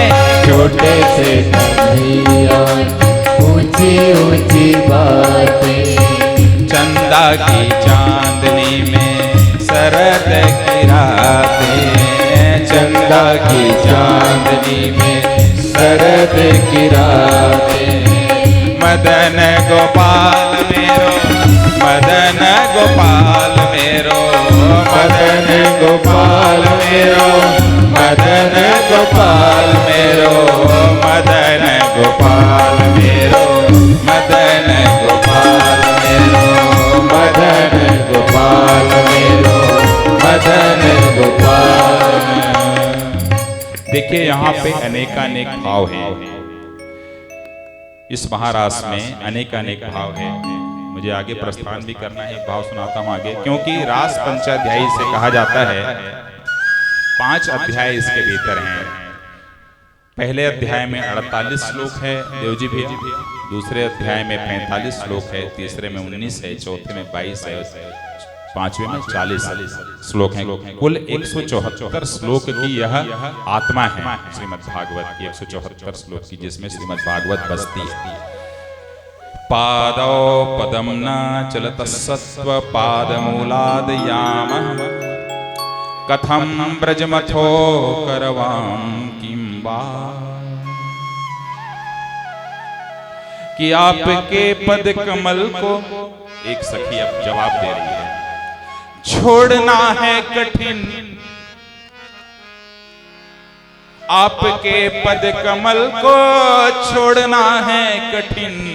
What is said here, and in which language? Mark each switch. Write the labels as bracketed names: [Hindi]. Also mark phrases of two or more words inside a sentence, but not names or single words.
[Hindi] छोटे से कन्हैया ऊंची ऊंची बातें, चंदा की चांदनी में शरद की रातें, चंदा की चांदनी में शरद की रातें। मदन गोपाल मेरो, मदन गोपाल मेरो, मदन गोपाल मेरो, मदन गोपाल मेरो, मदन गोपाल मेरो, मदन गोपाल मेरो, मदन गोपाल मेरो, मदन गोपाल। देखिए यहाँ पे अनेकानेक भाव है, इस महारास में अनेकानेक भाव है। मुझे आगे प्रस्थान भी करना है, भाव सुनाता हूं आगे, क्योंकि रास पंचाध्यायी से कहा जाता है 5 अध्याय इसके भीतर हैं। पहले अध्याय में 48 श्लोक है देवजी भैया, दूसरे अध्याय में 45 श्लोक है, तीसरे में 19 है, चौथे में 22 है, पांचवें में 40 श्लोक हैं। कुल 174 श्लोक की यह आत्मा है श्रीमद् भागवत की, 174 श्लोक की, जिसमें श्रीमद् भागवत बसती है। [Sanskrit] पादौ पदम न चलत सत्व पादमूलाद याम, कथम ब्रजमथो करवाम किं वा। [Hindi] कि आपके पद कमल को, एक सखी अब जवाब दे रही है, छोड़ना है कठिन, आपके पद कमल को छोड़ना है कठिन।